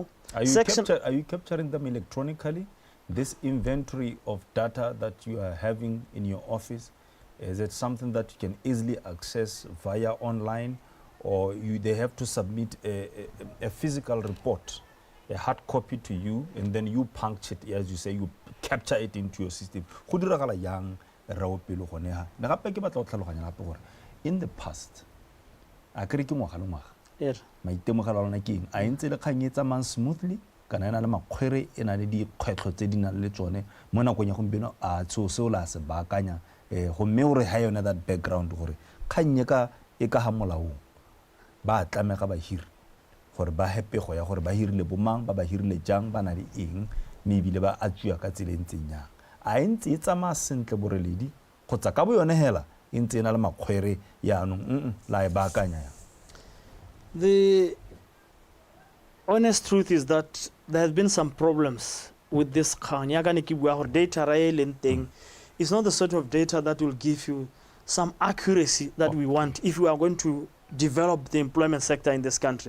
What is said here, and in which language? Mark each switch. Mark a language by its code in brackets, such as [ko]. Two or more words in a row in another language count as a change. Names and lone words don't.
[en] Are you capturing them electronically? This inventory of data that you are having in your office, is it something that you can easily access via online, or they have to submit a physical report, a hard copy to you, and then you punch it, as you say, you capture it into your system? In the past, [tn] maitemogelo a lona ke eng a entse le kgang e tsamayang smoothly kana ena le makgwere e na le dikgwetlho tse di nang le tsone mo nakong ya gompieno a seo la se baakanya gomme gore ha yone [en] that background [tn] gore kgang e ka ga molaong ba tlamega bahiri gore ba hepego ya gore ba hirile bomang ba hirile jang ba na le eng mme ebile ba atswiwa ka tsela e ntseng yang a entse e tsamaya sentle boreledi kgotsa ka bo yone hela e ntse e na le makgwere yaanong la e baakanya yang? [en] The honest truth is that there have been some problems with this data thing. It's not the sort of data that will give you some accuracy that we want if we are going to develop the employment sector in this country.